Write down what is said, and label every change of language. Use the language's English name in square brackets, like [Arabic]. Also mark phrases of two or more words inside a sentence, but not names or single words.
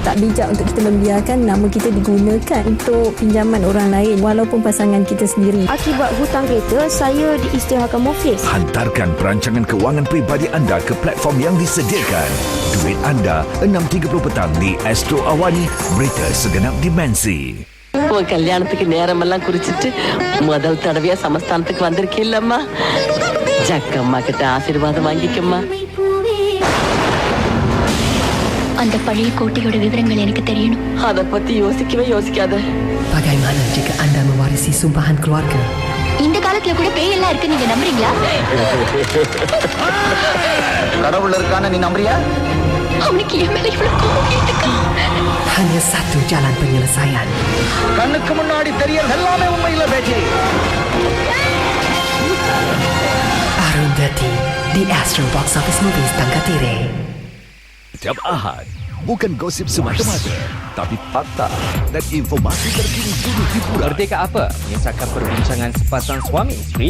[Malay] Tak bijak untuk kita membiarkan nama kita digunakan untuk pinjaman orang lain walaupun pasangan kita sendiri. Akibat hutang kereta, saya diisytiharkan muflis. Hantarkan perancangan kewangan peribadi anda ke platform yang disediakan. Duit anda 6.30 petang di Astro Awani, berita segenap dimensi. [Tamil] உன் கல்யாணத்துக்கு நேரமெல்லாம் குறிச்சிட்டு முதல் தடவையா சமஸ்தானத்துக்கு வந்திருக்கீல்லம்மா. ஜக்கம்மா கிட்ட ஆசீர்வாதம் வாங்கிக்கம்மா. அந்த பழைய கோட்டையோட விவரங்கள் எனக்கு தெரியணும். அதை பத்தி யோசிக்கவே யோசிக்காத. [Malay] Bagaimana jika anda mewarisi sumpahan keluarga? [Tamil] இந்த காலத்துல கூட பேய் எல்லாம் இருக்கு, நீங்க நம்புறீங்களா? கடவுள் இருக்கான நீ நம்புறியா? அவனுக்கு என் மேல இவ்வளவு கோபம் இருக்கா? [Malay] Hanya satu jalan penyelesaian. [Tamil] கண்ணுக்கு முன்னாடி தெரியறது எல்லாமே உண்மையில பேச்சு. [Malay] Arundhati di Astro Box Office Movies Tangkatire. Setiap Ahad, bukan gosip semata-mata, tapi fakta dan informasi terkini dunia hiburan. Merdeka apa? Mengisahkan perbincangan sepasang suami isteri